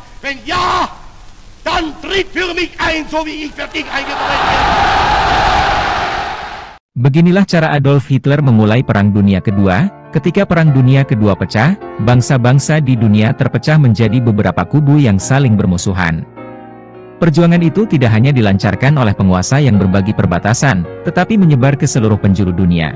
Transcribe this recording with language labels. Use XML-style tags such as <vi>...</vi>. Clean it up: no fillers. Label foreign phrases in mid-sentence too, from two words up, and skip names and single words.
<de>Wenn ja, dann tritt für mich ein, so wie ich für dich eingetreten bin.</de> <id>Beginilah cara Adolf Hitler memulai Perang Dunia Kedua. Ketika Perang Dunia Kedua pecah, bangsa-bangsa di dunia terpecah menjadi beberapa kubu yang saling bermusuhan. Perjuangan itu tidak hanya dilancarkan oleh penguasa yang berbagi perbatasan, tetapi menyebar ke seluruh penjuru dunia.</id>